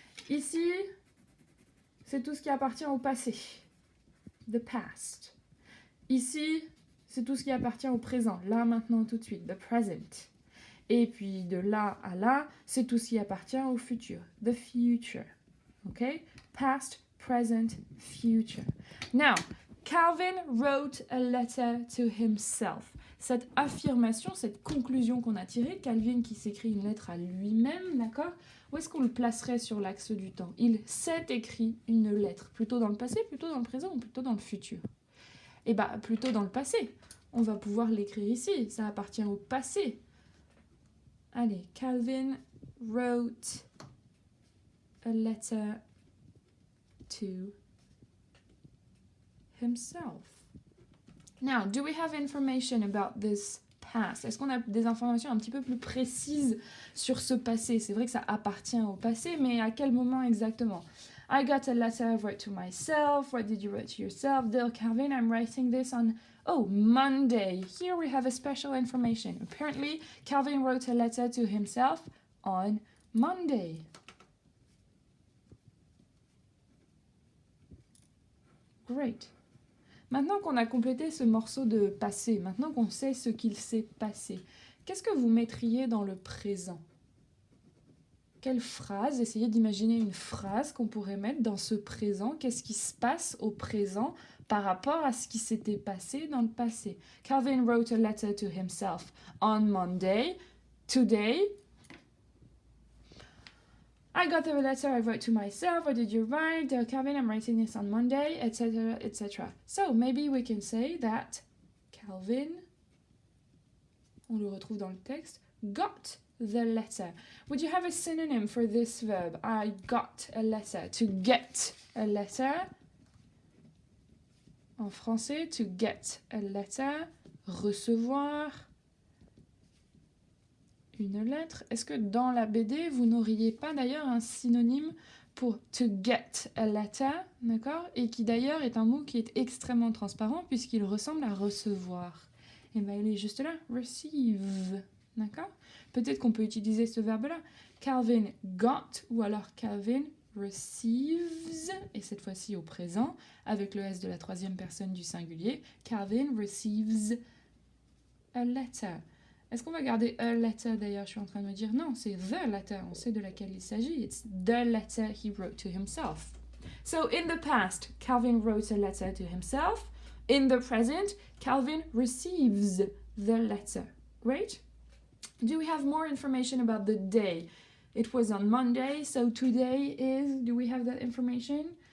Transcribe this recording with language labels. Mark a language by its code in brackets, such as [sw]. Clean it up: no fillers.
[fr] Ici, c'est tout ce qui appartient au passé. [en] The past. [fr] Ici, c'est tout ce qui appartient au présent. Là, maintenant, tout de suite. [en] The present. [fr] Et puis, de là à là, c'est tout ce qui appartient au futur. [en] The future. OK? Past, present, future. Now, Calvin wrote a letter to himself. [fr] Cette affirmation, cette conclusion qu'on a tirée, Calvin qui s'écrit une lettre à lui-même, d'accord? Où est-ce qu'on le placerait sur l'axe du temps? Il s'est écrit une lettre. Plutôt dans le passé, plutôt dans le présent ou plutôt dans le futur? Eh bien, plutôt dans le passé. On va pouvoir l'écrire ici. Ça appartient au passé. Allez, [en] Calvin wrote a letter to himself. Now, do we have information about this past? [fr] Est-ce qu'on a des informations un petit peu plus précises sur ce passé? C'est vrai que ça appartient au passé, mais à quel moment exactement? [en] I got a letter I wrote to myself. What did you write to yourself? Dear Calvin, I'm writing this on, Monday. Here we have a special information. Apparently, Calvin wrote a letter to himself on Monday. Great. [fr] Maintenant qu'on a complété ce morceau de passé, maintenant qu'on sait ce qu'il s'est passé, qu'est-ce que vous mettriez dans le présent? Quelle phrase? Essayez d'imaginer une phrase qu'on pourrait mettre dans ce présent. Qu'est-ce qui se passe au présent par rapport à ce qui s'était passé dans le passé? [en] Calvin wrote a letter to himself on Monday. Today, I got the letter I wrote to myself. What did you write? Dear Calvin, I'm writing this on Monday, etc., etc. So maybe we can say that Calvin, [fr] on le retrouve dans le texte, [en] got the letter. Would you have a synonym for this verb? I got a letter. To get a letter. [fr] En français, [en] to get a letter. [fr] Recevoir une lettre. Est-ce que dans la BD, vous n'auriez pas d'ailleurs un synonyme pour [en] to get a letter, [fr] d'accord? Et qui d'ailleurs est un mot qui est extrêmement transparent puisqu'il ressemble à recevoir. Et bien il est juste là, receive, d'accord? Peut-être qu'on peut utiliser ce verbe-là. Calvin got ou alors Calvin receives, et cette fois-ci au présent, avec le S de la troisième personne du singulier. [en] Calvin receives a letter. [fr] Est-ce qu'on va garder [en] a letter [fr] d'ailleurs? Je suis en train de me dire non, c'est [en] the letter. [fr] On sait de laquelle il s'agit. [en] It's the letter he wrote to himself. So in the past, Calvin wrote a letter to himself. In the present, Calvin receives the letter. Great. Do we have more information about the day? It was on Monday, so today is, do we have that information?